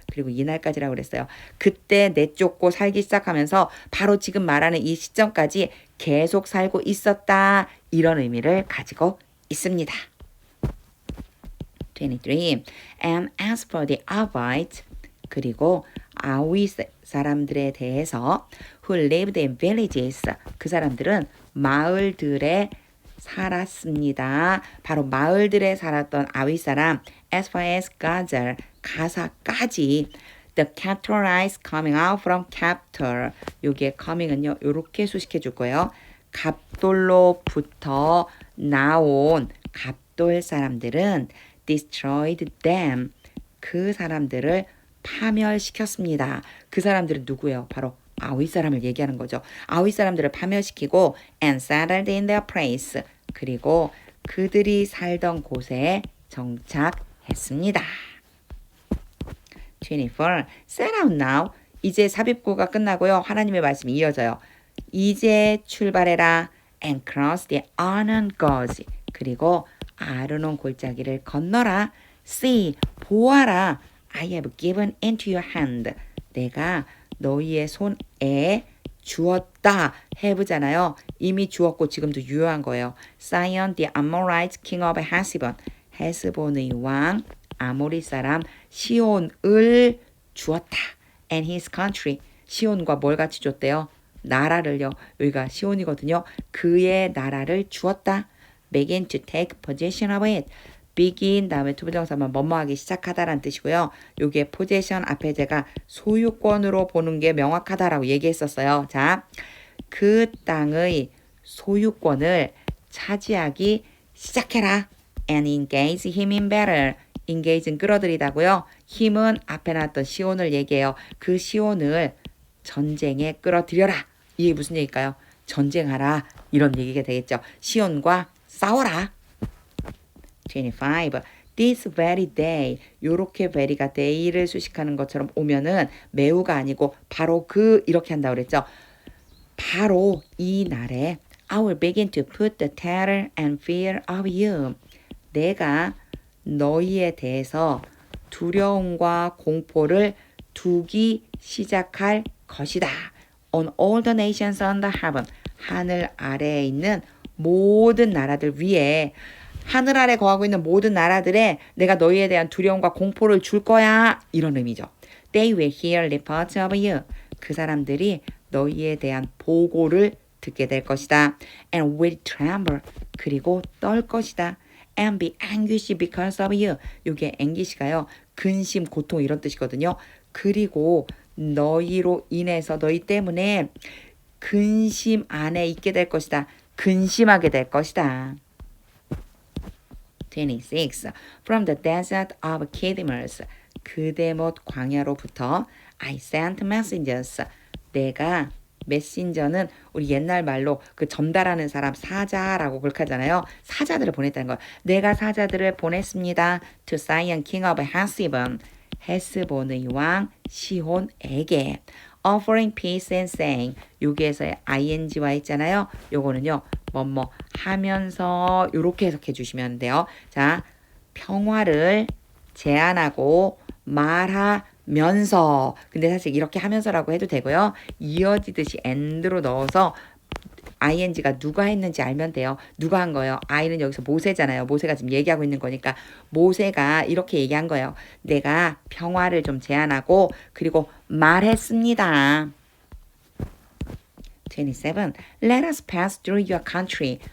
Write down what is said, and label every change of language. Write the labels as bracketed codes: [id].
[ko] 그리고 이날까지라고 그랬어요. 그때 내쫓고 살기 시작하면서 바로 지금 말하는 이 시점까지 계속 살고 있었다. 이런 의미를 가지고 있습니다. 23. [en] And as for the Avites, [ko] 그리고 아위 사람들에 대해서 [en] who lived in villages, [ko] 그 사람들은 마을들에 살았습니다. 바로 마을들에 살았던 아위 사람 [en] as far as [ko] 가사까지 [en] the capitalized coming out from captor. [ko] 요게 coming은요 요렇게 수식해 줄 거예요. 갑돌로부터 나온 갑돌 사람들은 [en] destroyed them. [ko] 그 사람들을 파멸시켰습니다. 그 사람들은 누구예요? 바로 아위 사람을 얘기하는 거죠. 아위 사람들을 파멸시키고 and settled in their place. 그리고 그들이 살던 곳에 정착했습니다. [en] 24. Set out now. [ko] 이제 삽입구가 끝나고요. 하나님의 말씀이 이어져요. 이제 출발해라. [en] And cross the Arnon Gorge. [ko] 그리고 아르논 골짜기를 건너라. [en] See, [ko] 보아라. [en] I have given into your hand. [ko] 내가 너희의 손에 주었다. have잖아요. 이미 주었고 지금도 유효한 거예요. [en] Sihon the Amorite king of Heshbon. [ko] 헤스본의 왕 아모리 사람 시온을 주었다. [en] And his country. [ko] 시온과 뭘 같이 줬대요? 나라를요. 여기가 시온이거든요. 그의 나라를 주었다. [en] Begin to take possession of it. [ko] begin 다음에 투부정사만 뭐뭐하기 시작하다라는 뜻이고요. 요게 possession 앞에 제가 소유권으로 보는 게 명확하다라고 얘기했었어요. 자, 그 땅의 소유권을 차지하기 시작해라. [en] And engage him in battle. [ko] engage는 끌어들이다고요. 힘은 앞에 나왔던 시온을 얘기해요. 그 시온을 전쟁에 끌어들여라. 이게 무슨 얘기일까요? 전쟁하라. 이런 얘기가 되겠죠. 시온과 싸워라. 25. [en] This very day. [ko] 요렇게 very가 day를 수식하는 것처럼 오면은 매우가 아니고 바로 이렇게 한다고 그랬죠. 바로 이 날에 [en] I will begin to put the terror and fear of you. [ko] 내가 너희에 대해서 두려움과 공포를 두기 시작할 것이다. [en] On all the nations under heaven. [ko] 하늘 아래에 있는 모든 나라들 위에 하늘 아래 거하고 있는 모든 나라들에 내가 너희에 대한 두려움과 공포를 줄 거야. 이런 의미죠. [en] They will hear reports of you. [ko] 그 사람들이 너희에 대한 보고를 듣게 될 것이다. [en] And will tremble. [ko] 그리고 떨 것이다. [en] And be anguished because of you. [ko] 이게 anguish가요. 근심, 고통 이런 뜻이거든요. 그리고 너희로 인해서 너희 때문에 근심 안에 있게 될 것이다. 근심하게 될 것이다. 26. [en] From the desert of Kidmos. [ko] 그데못 광야로부터 [en] I sent messengers. [ko] 내가 메신저는 우리 옛날 말로 그 전달하는 사람 사자라고 그렇게하잖아요. 사자들을 보냈다는 거예요. 내가 사자들을 보냈습니다. [en] To Sihon king of Heshbon. [ko] 헤스본의 왕 시혼에게. [en] Offering peace and saying. [ko] 여기에서의 ing와 있잖아요. 요거는요. 뭐뭐 하면서 요렇게 해석해 주시면 돼요. 자, 평화를 제안하고 말하면서. 근데 사실 이렇게 하면서라고 해도 되고요. 이어지듯이 and로 넣어서 ing가 누가 했는지 알면 돼요. 누가 한 거예요? I는 여기서 모세잖아요. 모세가 지금 얘기하고 있는 거니까 모세가 이렇게 얘기한 거예요. 내가 평화를 좀 제안하고 그리고 말했습니다. 27. [en] Let us pass through your country.